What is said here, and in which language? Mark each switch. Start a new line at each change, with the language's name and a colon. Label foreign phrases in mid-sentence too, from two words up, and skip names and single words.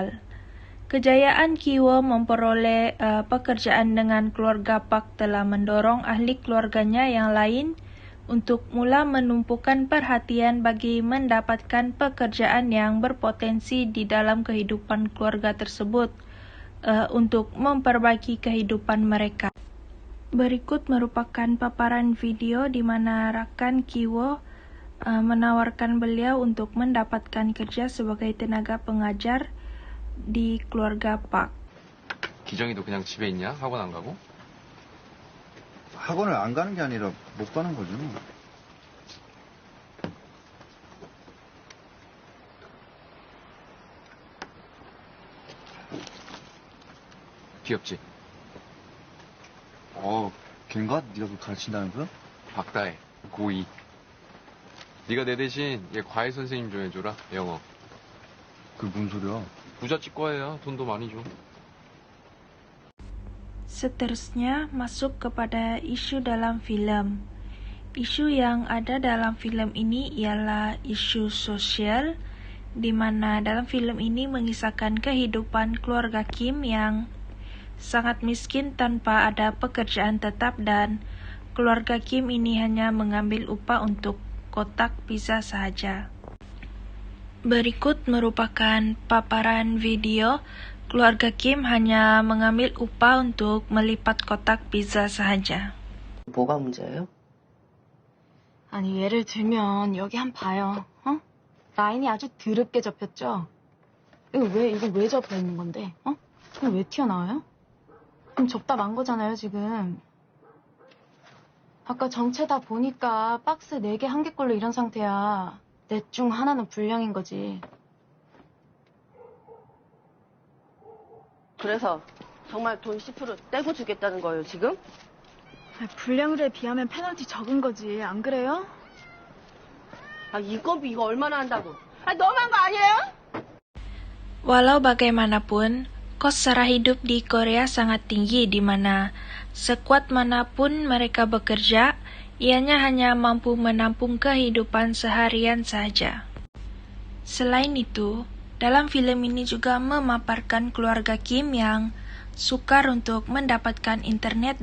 Malay: Kejayaan Ki Wo memperoleh pekerjaan dengan keluarga Park telah mendorong ahli keluarganya yang lain untuk mula menumpukan perhatian bagi mendapatkan pekerjaan yang berpotensi di dalam kehidupan keluarga tersebut untuk memperbaiki kehidupan mereka. Berikut merupakan paparan video di mana rakan Ki Wo menawarkan beliau untuk mendapatkan kerja sebagai tenaga pengajar di keluarga Park.
Korean: 기정이도 그냥 집에 있냐? 학원 안 가고? 학원을 안 가는 게 아니라 못 가는 거죠. 귀엽지? 걔인가? 네가 그걸 가르친다는 거야? 박다혜, 고2. 네가 내 대신 얘 과외 선생님 좀 해줘라, 영어. 그게 뭔 소리야? 부잣집 과외야, 돈도 많이 줘.
Malay: Seterusnya masuk kepada isu dalam film. Isu yang ada dalam film ini ialah isu sosial, di mana dalam film ini mengisahkan kehidupan keluarga Kim yang sangat miskin tanpa ada pekerjaan tetap dan keluarga Kim ini hanya mengambil upah untuk kotak pizza saja. Berikut merupakan paparan video keluarga Kim hanya mengambil upah untuk melipat kotak pizza saja.
Korean: 뭐가 문제예요? 아니, 예를 들면 여기 한 봐요. 라인이 아주 드럽게 접혔죠? 이거 왜 접혀 있는 건데? 이거 왜 튀어나와요? 그럼 접다 만 거잖아요, 지금. 아까 정체다 보니까 박스 4개 한 개 꼴로 이런 상태야. 넷 중 하나는 불량인 거지. 그래서 정말 돈 10% 떼고 주겠다는 거예요, 지금? 불량률에 비하면 페널티 적은 거지, 안 그래요? 이거 얼마나 한다고? 너무한 거 아니에요?
Malay: Walau bagaimanapun, kos sara hidup di Korea sangat tinggi di mana sekuat manapun mereka bekerja, ianya hanya mampu menampung kehidupan seharian saja. Selain itu, dalam film ini juga memaparkan keluarga Kim yang sukar untuk mendapatkan internet